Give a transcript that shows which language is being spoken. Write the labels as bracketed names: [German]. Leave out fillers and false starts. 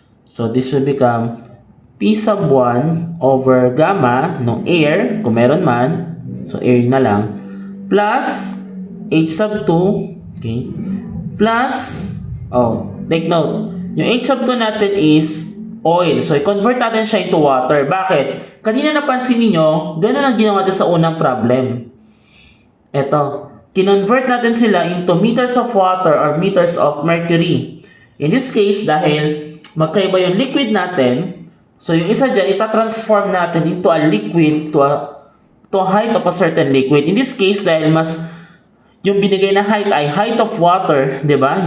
[English] So, this will become P sub 1 over gamma ng air, [Filipino] kung meron man, [English] so air [Filipino] na lang, [English] plus H sub 2, okay, plus, take note, yung H sub 2 natin is oil. [Filipino] So, i-convert natin siya [English] into water. [Filipino] Bakit? Kanina napansin niyo, ganun ang ginawa natin sa unang problem. Ito, kinonvert natin sila [English] into meters of water or meters of mercury. [Filipino] In this case, dahil magkaiba yung liquid natin, so yung isa dyan, itatransform natin [English] into a liquid to a height of a certain liquid. [Filipino] In this case, dahil mas yung binigay na height ay height of water, di ba?